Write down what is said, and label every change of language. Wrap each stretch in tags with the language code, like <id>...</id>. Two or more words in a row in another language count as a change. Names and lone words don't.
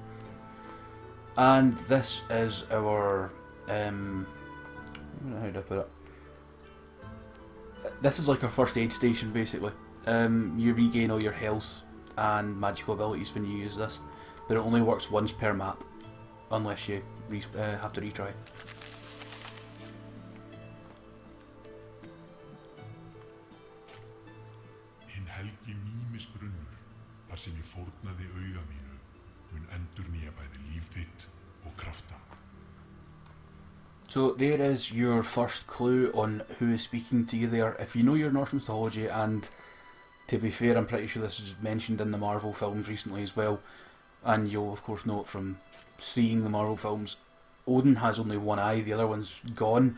<en>And this is our I don't know how to put it. This is like our first aid station, basically. You regain all your health and magical abilities when you use this, but it only works once per map, unless you have to retry.</en> <is>Hinn helgi mýmisbrunnur, þar sem ég fórnaði auga mínu, mun endurnýja bæði líf þitt og krafta.</is> <en>So there is your first clue on who is speaking to you there. If you know your Norse mythology, and to be fair, I'm pretty sure this is mentioned in the Marvel films recently as well, and you'll of course know it from seeing the Marvel films, Odin has only one eye, the other one's gone.</en>